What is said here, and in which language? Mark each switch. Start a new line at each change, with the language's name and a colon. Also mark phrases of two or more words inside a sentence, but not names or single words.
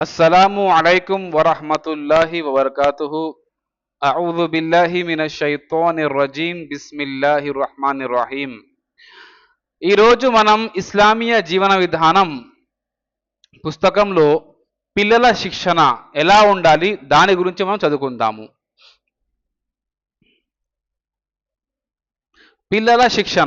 Arabic: السلام عليكم ورحمة الله وبركاته. أعوذ بالله من الشيطان الرجيم. بسم الله الرحمن الرحيم.
Telugu: ఈ రోజు మనం ఇస్లామీయ జీవన విధానం పుస్తకంలో పిల్లల శిక్షణ ఎలా ఉండాలి దాని గురించి మనం చదువుకుందాము. పిల్లల శిక్షణ.